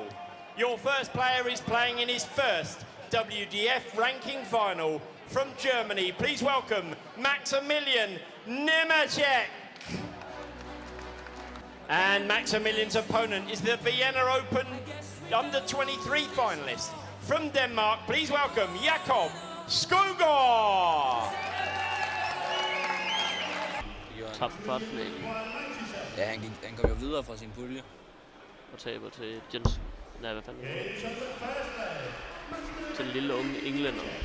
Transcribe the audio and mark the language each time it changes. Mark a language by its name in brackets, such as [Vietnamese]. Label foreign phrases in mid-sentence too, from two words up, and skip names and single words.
[English] Your first player is playing in his first WDF ranking final from Germany. Please welcome Maximilian Nemecek. And Maximilian's opponent is the Vienna Open Under-23 finalist. From Denmark, please welcome Jakob Skogård. [Danish] Tabt kvartfinalen. Ja, han kom jo videre fra sin pulje. Og taber til Jensen. Nej, hvad fanden? Til den lille unge englænder.